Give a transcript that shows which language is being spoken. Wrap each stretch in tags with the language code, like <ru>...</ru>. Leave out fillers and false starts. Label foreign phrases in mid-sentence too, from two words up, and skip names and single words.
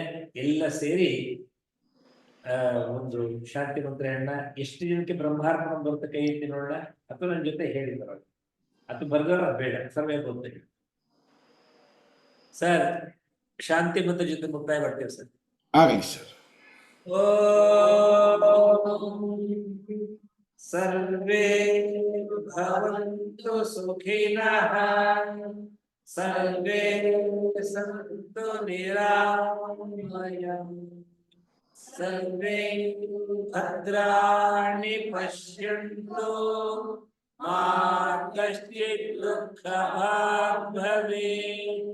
<kn>ಎಲ್ಲ ಸೇರಿ ಒಂದು ಶಾಂತಿ ಮಂತ್ರವನ್ನ ಎಷ್ಟು ಜನಕ್ಕೆ ಬ್ರಹ್ಮಾರ್ಪಣ ಬರುತ್ತೆ ಕೈ ಎತ್ತಿ ನೋಡೋಣ. ಅಥವಾ ನನ್ನ ಜೊತೆ ಹೇಳಿದ್ರು ಅದು ಬರ್ದವ್ರ ಬೇಡ, ಸರ್ವೇ ಗೊತ್ತಿಲ್ಲ ಸರ್. ಶಾಂತಿ ಮಂತ್ರ ಜೊತೆ ಮುಕ್ತಾಯ ಮಾಡ್ತೇವೆ ಸರ್. ಆಗಲಿ ಸರ್.</kn> <sa>ಸರ್ವೇ ಭವಂತು ಸುಖಿನಃ ಸರ್ವೇ ಸಂತು ನಿರಾಮಯಃ ಸರ್ವೇ ಭದ್ರಾಣಿ ಪಶ್ಯಂತು ಮಾ ಕಶ್ಚಿತ್ ದುಃಖಭಾಗ್ ಭವೇತ್.</sa>